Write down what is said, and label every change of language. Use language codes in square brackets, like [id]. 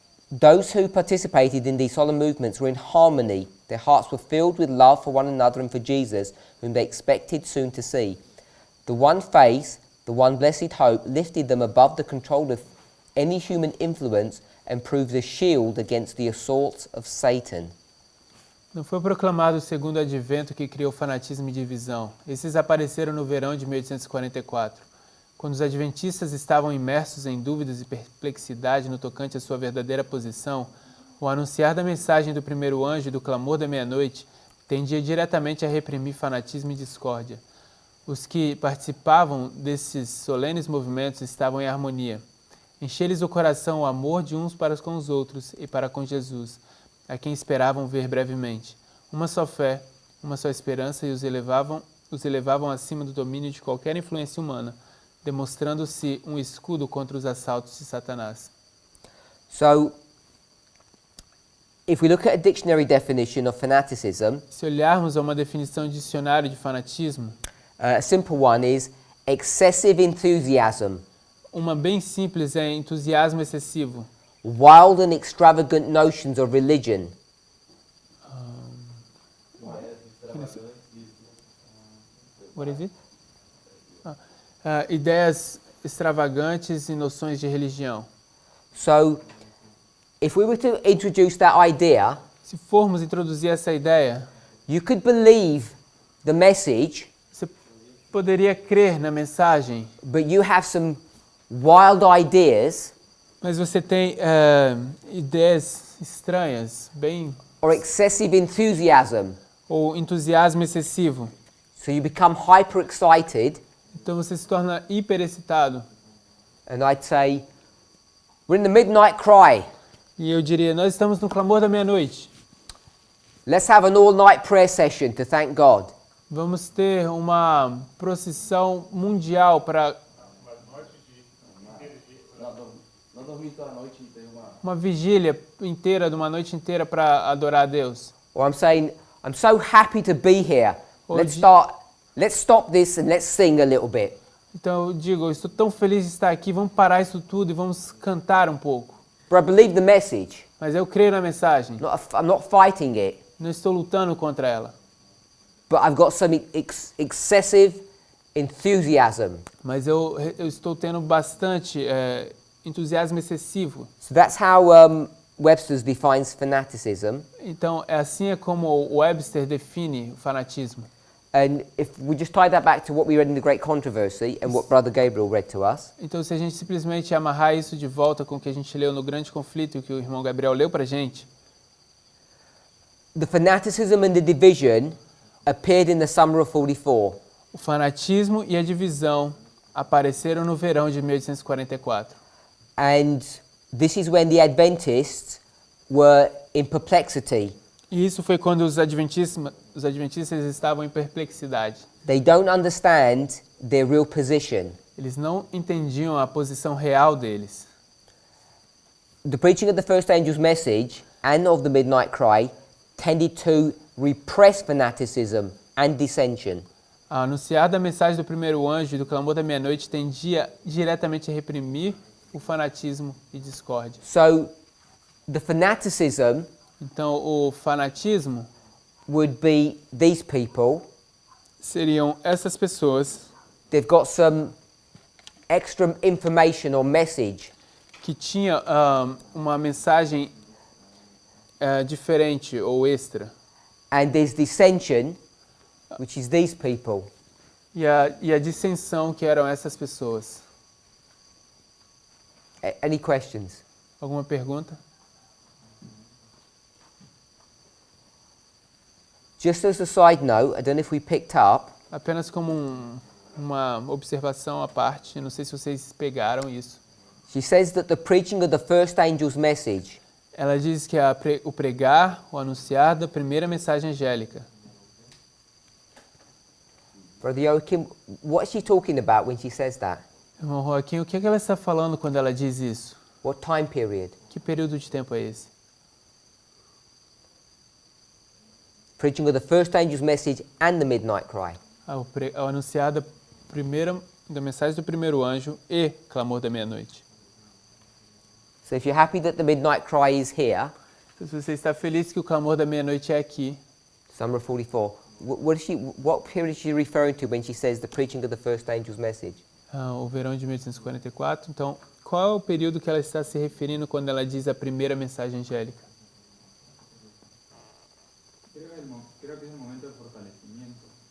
[en] Those who participated in these solemn movements were in harmony. Their hearts were filled with love for one another and for Jesus, whom they expected soon to see. The one faith, the one blessed hope, lifted them above the control of any human influence and proved a shield against the assaults of Satan. [pt] Não foi proclamado o segundo advento que criou fanatismo e divisão. Esses apareceram no verão de 1844. Quando os adventistas estavam imersos em dúvidas e perplexidade no tocante à sua verdadeira posição, o anunciar da mensagem do primeiro anjo e do clamor da meia-noite tendia diretamente a reprimir fanatismo e discórdia. Os que participavam desses solenes movimentos estavam em harmonia. Encher-lhes o coração o amor de uns para com os outros e para com Jesus, a quem esperavam ver brevemente. Uma só fé, uma só esperança e os elevavam acima do domínio de qualquer influência humana, demonstrando-se um escudo contra os assaltos de Satanás. [en] So, if we look at a dictionary definition of fanaticism, [pt] Se olharmos a uma definição de dicionário de fanatismo, [en] a simple one is excessive enthusiasm, [pt] uma bem simples é entusiasmo excessivo, [en] wild and extravagant notions of religion, what is it? [pt] Ideias extravagantes e noções de religião. [en] So, if we were to introduce that idea, [pt] Se formos introduzir essa ideia, [en] you could believe the message, [pt] você poderia crer na mensagem, [en] but you have some wild ideas [pt] mas você tem ideias estranhas, bem, [en] or excessive enthusiasm. [pt] ou entusiasmo excessivo. [en] So you become hyper excited, [pt] Então você se torna hiperexcitado. [en] and I'd say, we're in the midnight cry. [pt] E eu diria, nós estamos no clamor da meia-noite. [en] Let's have an all-night prayer session to thank God. [pt] Vamos ter uma procissão mundial para Não dormi toda a noite e teve uma vigília inteira, de uma noite inteira para adorar a Deus. [en] Or I'm saying, I'm so happy to be here. Or Let's stop this and let's sing a little bit. [pt] Então eu digo, eu estou tão feliz de estar aqui, vamos parar isso tudo e vamos cantar um pouco. [en] But I believe the message. [pt] Mas eu creio na mensagem, [en] I'm not fighting it, [pt] não estou lutando contra ela. [en] but I've got some excessive enthusiasm. [pt] Mas eu estou tendo bastante entusiasmo excessivo. [en] So that's how Webster's defines fanaticism. [pt] Então, assim é como o Webster define o fanatismo. [en] And if we just tie that back to what we read in the Great Controversy and what Brother Gabriel read to us, [pt] Então, se a gente simplesmente amarrar isso de volta com o que a gente leu no Grande Conflito e que o irmão Gabriel leu pra gente, [en] the fanaticism and the division appeared in the summer of 44. [pt] o O fanatismo e a divisão apareceram no verão de 1844. [en] And this is when the Adventists were in perplexity. [pt] E isso foi quando os adventistas estavam em perplexidade. [en] They don't understand their real position. [pt] Eles não entendiam a posição real deles. [en] The preaching of the first angel's message and of the midnight cry tended to repress fanaticism and dissension. [pt] A anunciar da mensagem do primeiro anjo e do clamor da meia-noite tendia diretamente a reprimir o fanatismo e discórdia. [en] So the fanaticism [pt] Então, o fanatismo [en] would be these people. [pt] seriam essas pessoas [en] They've got some extra information or message, [pt] que tinham uma mensagem diferente ou extra. [en] and there's dissension, which is these people. [pt] E a dissensão que eram essas pessoas. [en] Any questions? [pt] Alguma pergunta? [en] Just as a side note, I don't know if we picked up, [pt] Apenas como uma observação à parte, não sei se vocês pegaram isso. [en] she says that the preaching of the first angel's message [pt] Ela diz que o pregar, o anunciar da primeira mensagem angélica. [en] Brother Joachim, what's she talking about when she says that? [pt] Irmão Joaquim, o que ela está falando quando ela diz isso? [en] What time period? [pt] Que período de tempo é esse? [en] Preaching of the first angel's message and the midnight cry. [pt] Ao anunciar da mensagem do primeiro anjo e clamor da meia-noite. [en] So if you're happy that the midnight cry is here, [pt] Então, se você está feliz que o clamor da meia-noite é aqui, [en] Psalm 44, what period is she referring to when she says the preaching of the first angel's message? [pt] o verão de 1844, então qual é o período que ela está se referindo quando ela diz a primeira mensagem angélica? [es] Creo que es el momento de fortalecimiento.